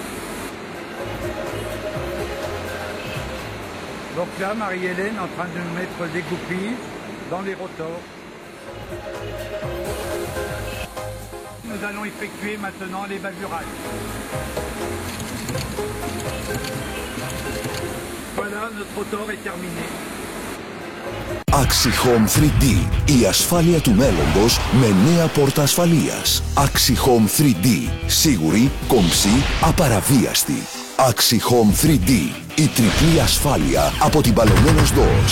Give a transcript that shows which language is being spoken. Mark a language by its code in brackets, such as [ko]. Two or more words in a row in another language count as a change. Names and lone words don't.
[fr] Donc là, Marie-Hélène est en train de mettre des goupilles dans les rotors. Nous allons effectuer maintenant les bavurages. Voilà, notre rotor est terminé. [el] AXIHOME 3D. Η ασφάλεια του μέλλοντος με νέα πόρτα ασφαλείας. AXIHOME 3D. Σίγουρη, κομψή, απαραβίαστη. AXIHOME 3D. Η τριπλή ασφάλεια από την Παλαιμένος ΔΟΟΣ.